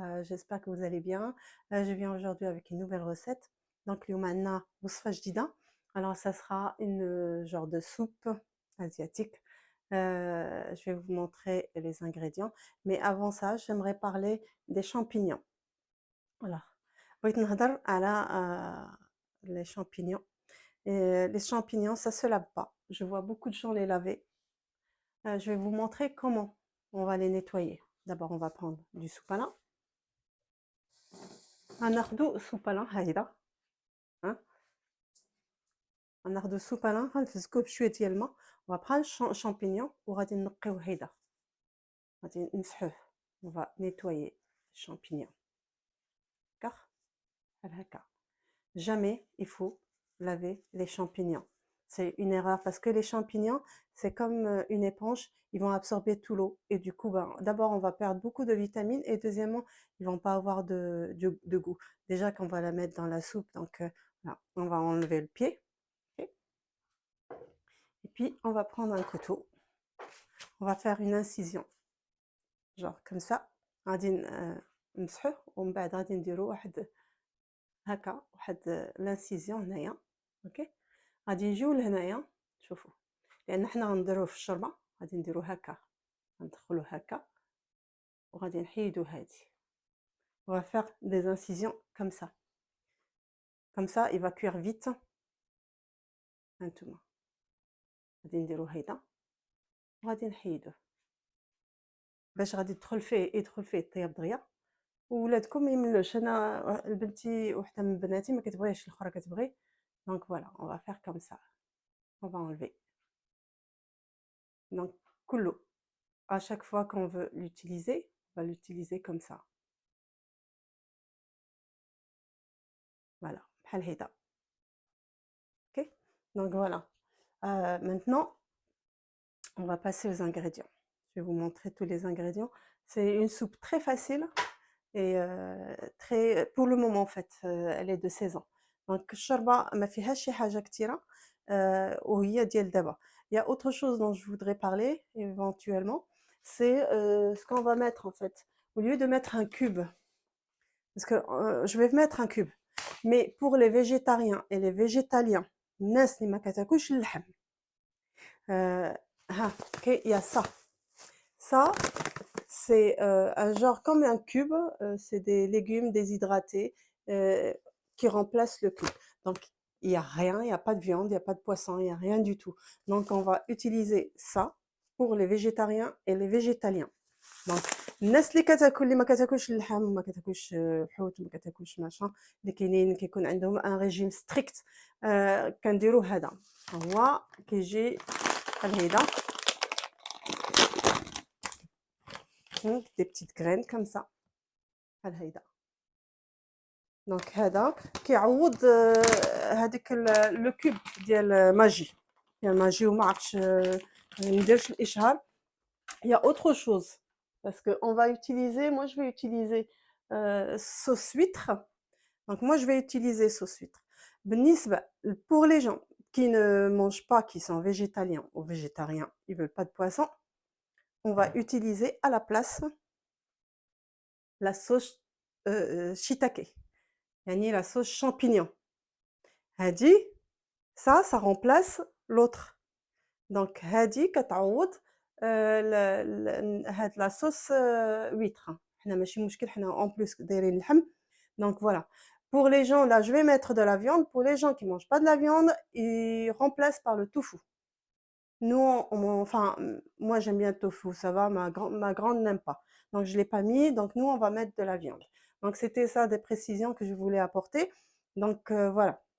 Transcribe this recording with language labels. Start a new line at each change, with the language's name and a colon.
French: J'espère que vous allez bien. Je viens aujourd'hui avec une nouvelle recette. Donc,
Arabic: l'youmanna wusfa jdida.
French: Alors, ça sera une genre de soupe asiatique. Je vais vous montrer les ingrédients. Mais avant ça, j'aimerais parler des champignons. Voilà.
Arabic: بغيت نهضر على les champignons.
French: Et les champignons, ça se lave pas. Je vois beaucoup de gens les laver. Je vais vous montrer comment on va les nettoyer. D'abord, on va prendre du sopalin.
Arabic: غناخدو sopalin هايدا hein. غناخدو sopalin غنفزكوه بشوية ديال الماء.
French: On va prendre champignon
Arabic: وغادي نقيو هيدا. غادي نمسحوه.
French: On va nettoyer les champignons. D'accord?
Arabic: بحال هكا.
French: Jamais il faut laver les champignons. C'est une erreur parce que les champignons, c'est comme une éponge, ils vont absorber tout l'eau. Et du coup, ben, d'abord, on va perdre beaucoup de vitamines et deuxièmement, ils vont pas avoir de goût. Déjà qu'on va la mettre dans la soupe, donc voilà, on va enlever le pied. Ok. Et puis, on va prendre un couteau. On va faire une incision. Genre comme ça.
Arabic: غادي نمسحوه ومن بعد غادي نديرو واحد هكا واحد لانسيزيون هنايا. اوكي. غادي نجيو لهنايا شوفوا لان حنا غنديروه في الشوربه غادي نديرو هكا غندخلوه هكا وغادي نحيدو هادي.
French: On va faire des incisions comme ça. Comme ça, il va cuire vite.
Arabic: هانتوما غادي نديرو هيدا وغادي نحيدوه باش غادي يدخل فيه الطياب دغيا وولادكم ما يملوش. انا بنتي وحده من بناتي ما كتبغيش الاخرى كتبغي.
French: Donc voilà, on va faire comme ça. On va enlever. Donc كله. À chaque fois qu'on veut l'utiliser, on va l'utiliser comme ça. Voilà,
Arabic: بحال هيدا.
French: OK? Donc voilà. Maintenant, on va passer aux ingrédients. Je vais vous montrer tous les ingrédients. C'est une soupe très facile et très pour le moment en fait, elle est de saison.
Arabic: Donc الشوربة ما فيهاش شي حاجة كتيرة وهي ديال دابا.
French: Il y a autre chose dont je voudrais parler éventuellement, c'est ce qu'on va mettre en fait. Au lieu de mettre un cube, parce que je vais mettre un cube, mais pour les végétariens et les végétaliens,
Arabic: الناس اللي ما كتاكلش اللحم
French: OK, il y a ça. Ça, c'est un genre comme un cube, c'est des légumes déshydratés qui remplacent le cube. Donc, il n'y a rien, il n'y a pas de viande, il n'y a pas de poisson, il n'y a rien du tout. Donc, on va utiliser ça pour les végétariens et les végétaliens.
Arabic: Donc, الناس اللي ما كتاكلش اللحم وما كتاكلش الحوت وما كتاكلش machin اللي كاينين كيكون عندهم ان ريجيم ستريكت كنديرو هذا هو كيجي بحال هيدا.
French: des petites graines comme ça
Arabic: بحال هيدا. دونك هذا كيعوض هذيك لو كوب ديال ماجي وما عرفتش ما نديرش الاشهار.
French: Il y a autre chose parce que on va utiliser, moi je vais utiliser sauce huître. Donc moi je vais utiliser sauce huître. بالنسبة pour les gens qui ne mangent pas, qui sont végétaliens ou végétariens, ils veulent pas de poisson, on va utiliser à la place la sauce shiitake. يعني la sauce champignon. هادي ça remplace l'autre. Donc
Arabic: هادي كتعوض هاد
French: la sauce huître.
Arabic: حنا ماشي مشكل حنا en plus دايرين اللحم.
French: Donc voilà. Pour les gens, là, je vais mettre de la viande. Pour les gens qui mangent pas de la viande, ils remplacent par le tofu. Nous, enfin, moi j'aime bien le tofu, ça va, ma grande n'aime pas. Donc je l'ai pas mis, donc nous on va mettre de la viande. Donc c'était ça des précisions que je voulais apporter. Donc voilà.